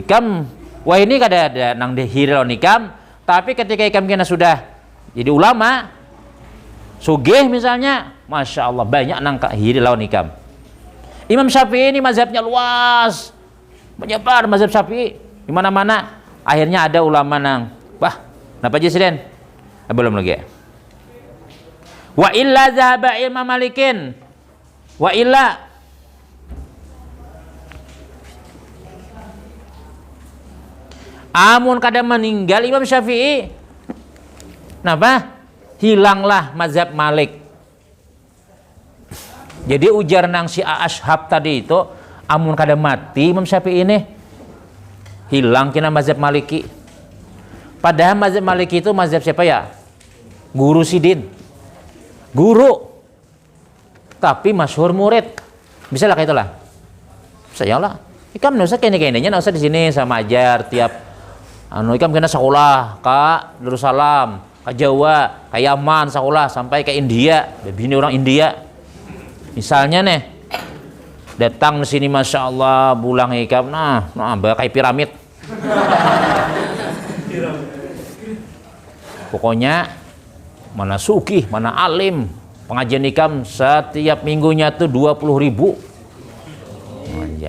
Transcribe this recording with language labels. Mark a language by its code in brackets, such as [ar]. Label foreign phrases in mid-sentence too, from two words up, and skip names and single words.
[bjn] Ikam, wah ini kada ada nang dihirau ikam, tapi ketika ikam kena sudah jadi ulama, sugih misalnya, [ar] ما شاء الله [bjn] banyak nang hiri lawan ikam. Imam Syafi'i ini mazhabnya luas, menyebar mazhab Syafi'i di mana-mana. Akhirnya ada ulama nang, wah, kenapa aja sidin? Belum lagi. [ar] وإلا ذهب [bjn] Imam Malikin, wa illa amun kada meninggal Imam Syafi'i, kenapa? Hilanglah mazhab Malik. Jadi ujar nang si Ashab tadi itu, amun kada mati Imam Syafi'i ini, hilang kena mazhab Maliki. Padahal mazhab Maliki itu mazhab siapa ya? Guru sidin, guru, tapi masyhur murid. Bisa lah kayak itulah. Saya lah. Ikam [id] nggak usah kayaknya nggak usah di sini sama ajar tiap. [bjn] Ikam kena sekolah ke Darussalam, ke Jawa, ke Yaman sekolah sampai ke India. Bini orang India. Misalnya nih, Datang di sini [ar] ما شاء الله [bjn] bulang ikam, nah kayak piramid. Pokoknya mana sugih, mana alim, pengajian ikam setiap minggunya tuh 20.000 pengajian.